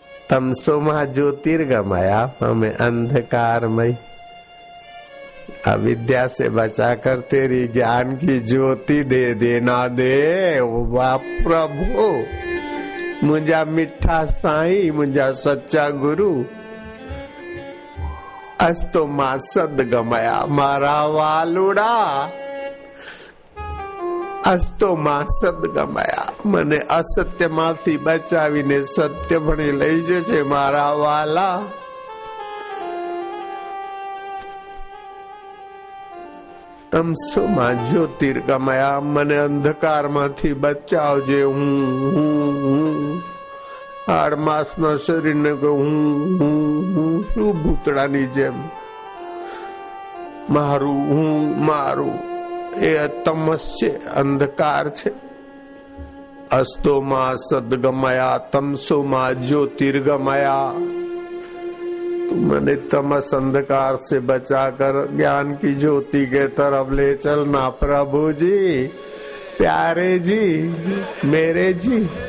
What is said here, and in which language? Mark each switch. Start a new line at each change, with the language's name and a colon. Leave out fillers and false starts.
Sanskrit: तमसो मां ज्योतिर्गमया,
Hindi: हमें अंधकारमय अविद्या से बचाकर तेरी ज्ञान की ज्योति दे देना दे वाह प्रभु।
Sindhi: मुझा मिठा साईं, मुझा सच्चा गुरु।
Sanskrit: अस्तो मां सदगमया,
Gujarati: मारा वालुड़ा।
Sanskrit: अस्तो मां सदगमया,
Gujarati: મને અસત્યમાંથી બચાવીને સત્ય ભણી લઈ જજે મારા વાલા।
Sanskrit: તમસો માં જ્યોતિર્ગમયા,
Gujarati: મને અંધકારમાંથી બચાવજે। આડમાસના શરીરને હું શું ભૂતડાની જેમ મારું એ તમસ્ય અંધકાર છે।
Sanskrit: અસ્તો માં સદગમયા, તમસો માં ज्योतिर्गमया।
Hindi: तू मैंने तमस अंधकार से बचाकर ज्ञान की ज्योति के तरफ ले चलना प्रभु जी, प्यारे जी, मेरे जी।